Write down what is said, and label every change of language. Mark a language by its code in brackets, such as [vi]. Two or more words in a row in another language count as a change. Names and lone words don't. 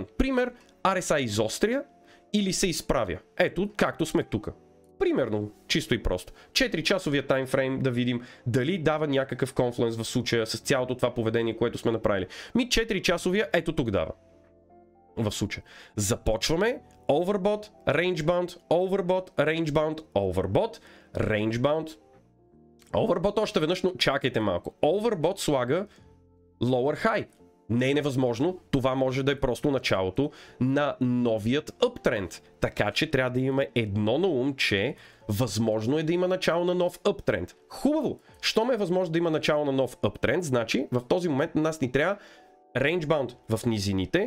[bg] Пример, RSI изостря или се изправя. Ето, както сме тук. Примерно, чисто и просто. 4-часовия таймфрейм да видим дали дава някакъв конфлуенс в случая с цялото това поведение, което сме направили. 4-часовия ето тук дава. В случая. Започваме [en] overbought, rangebound, overbought, rangebound, overbought, rangebound, overbought [bg] още веднъж, но чакайте малко. Overbought слага [en] lower high. [bg] Не е невъзможно, това може да е просто началото на новият uptrend. Така че трябва да имаме едно на ум, че възможно е да има начало на нов uptrend. Хубаво! Щом е възможно да има начало на нов uptrend, значи в този момент на нас ни трябва rangebound в низините.